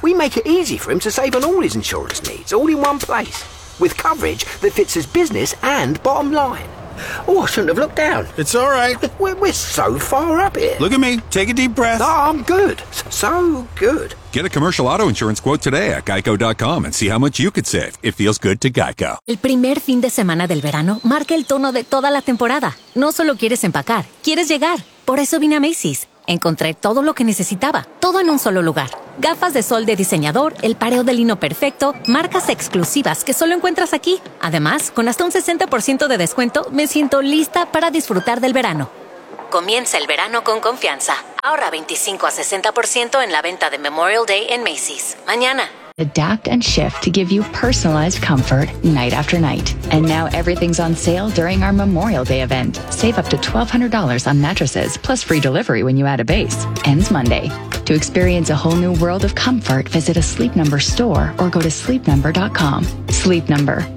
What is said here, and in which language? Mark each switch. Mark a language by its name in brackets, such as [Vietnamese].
[English] We make it easy for him to save on all his insurance needs, all in one place, with coverage that fits his business and bottom line. Oh, I shouldn't have looked down. It's all right. We're so far up here. Look at me. Take a deep breath. Oh, I'm good. So good. Get a commercial auto insurance quote today at geico.com and see how much you could save. It feels good to Geico. [Spanish] El primer fin de semana del verano marca el tono de toda la temporada. No solo quieres empacar, quieres llegar. Por eso vine a Macy's. Encontré todo lo que necesitaba, todo en un solo lugar. Gafas de sol de diseñador, el pareo de lino perfecto, marcas exclusivas que solo encuentras aquí. Además, con hasta un 60% de descuento, me siento lista para disfrutar del verano. Comienza el verano con confianza. Ahorra 25 a 60% en la venta de Memorial Day en Macy's. Mañana. [English] Adapt and shift to give you personalized comfort night after night. And now everything's on sale during our Memorial Day event. Save up to $1,200 on mattresses, plus free delivery when you add a base. Ends Monday. To experience a whole new world of comfort, visit a Sleep Number store or go to sleepnumber.com. Sleep Number.